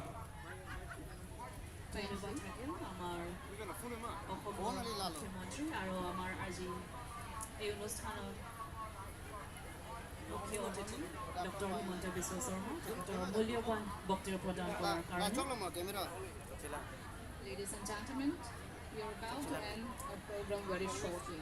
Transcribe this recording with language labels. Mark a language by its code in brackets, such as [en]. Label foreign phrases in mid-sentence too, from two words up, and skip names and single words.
[as] ধন্যবাদ থাকিল আমাৰ অসমৰ মুখ্যমন্ত্ৰী আৰু আমাৰ আজি এই অনুষ্ঠানত মুখ্য অতিথি ডক্টৰ হিমন্ত বিশ্ব শৰ্মা তেখেতৰ মূল্যৱান বক্তব্য প্ৰদান কৰাৰ কাৰণে [en] Ladies and gentlemen, we are about to end our program very shortly.